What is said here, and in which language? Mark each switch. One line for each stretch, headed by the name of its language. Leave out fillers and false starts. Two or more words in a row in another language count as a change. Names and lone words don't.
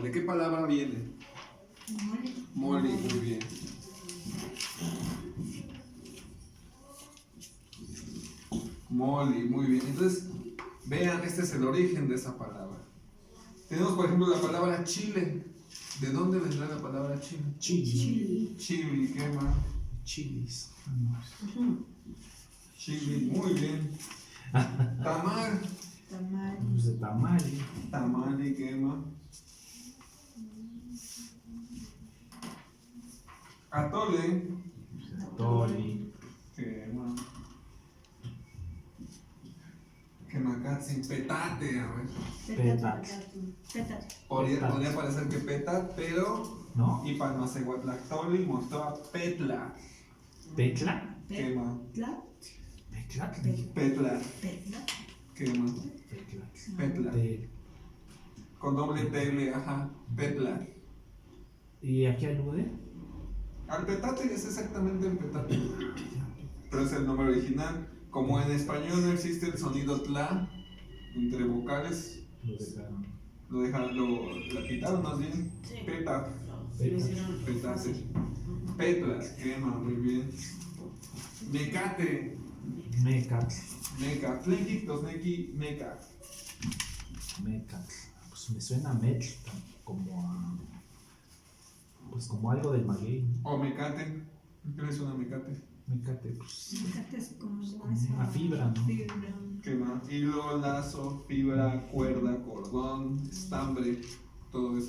Spanish: ¿De qué palabra viene? Moli, muy bien. Moli, muy bien. Entonces, vean, este es el origen de esa palabra. Tenemos, por ejemplo, la palabra chile. ¿De dónde vendrá la palabra chile? Chili.
Nahuatl languages: Chili, quema.
Spanish: Chilis. Chili, muy bien. Tamal. Pues de tamale. Tamal y quema. Atole. Toli.
Nahuatl languages: Quema. Quemacatsin.
Spanish: Petate, a ver. Petat. Podría parecer que petat, pero. ¿No? Y palmacehuatlactoli mostró petla. Petla. Quema. Petla. Meclatli. Petla. Petla. Quema. Meclatli. Petla. Te- Con doble T, ajá. Petla. ¿Y a qué alude? Al petate es exactamente el petate. Pero es el nombre original. Como en español no existe el sonido tla entre vocales, Lo dejaron. la quitaron más bien. Sí. Peta. Lo hicieron Petate. fácil.
Nahuatl languages: Petla. Quema,
Spanish: muy bien. Mecate. Mecat.
Nahuatl languages: Meca. Tlenki, tosneki, meca.
Spanish: Mecat. Pues me suena Metl como a. Pues como algo del maguey. O mecate. ¿Qué es una mecate? Mecate, pues. Fíjate, es como Una fibra, ¿no? Fibra. Quema. Hilo, lazo, fibra, cuerda, cordón, estambre, todo eso.